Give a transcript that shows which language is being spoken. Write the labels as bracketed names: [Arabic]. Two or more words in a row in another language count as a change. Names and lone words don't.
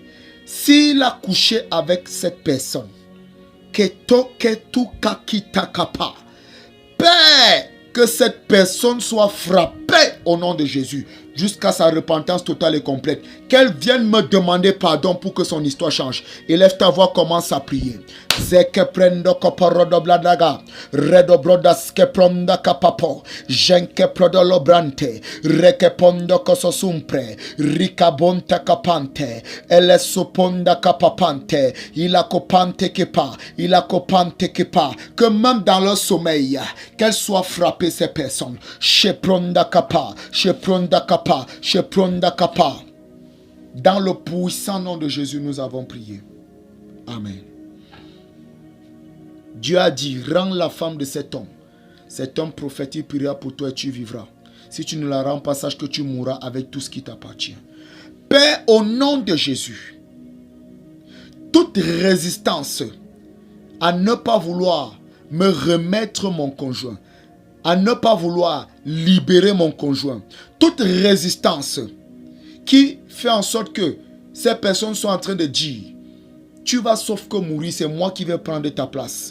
[French] S'il a couché avec cette personne, Père, que cette personne soit frappée au nom de Jésus jusqu'à sa repentance totale et complète. Qu'elle vienne me demander pardon pour que son histoire change. Élève ta voix, commence à prier. Zeke prendo koporodo bladaga, redo brodas ke pronda kapapo, jenke prodolo brante, reke pondo kososumpre, rikabonta kapante, ele soponda kapapante, ila kopante kepa, que même dans leur sommeil, qu'elles soient frappées ces personnes. Shepronda kapa, shepronda kapa, shepronda kapa. Dans le puissant nom de Jésus, nous avons prié. Amen. Dieu a dit: rends la femme de cet homme. Cet homme prophétique priera pour toi et tu vivras. Si tu ne la rends pas, sache que tu mourras avec tout ce qui t'appartient. Père, au nom de Jésus, toute résistance à ne pas vouloir me remettre mon conjoint, à ne pas vouloir libérer mon conjoint, toute résistance qui fait en sorte que ces personnes sont en train de dire: tu vas sauf que mourir, c'est moi qui vais prendre ta place.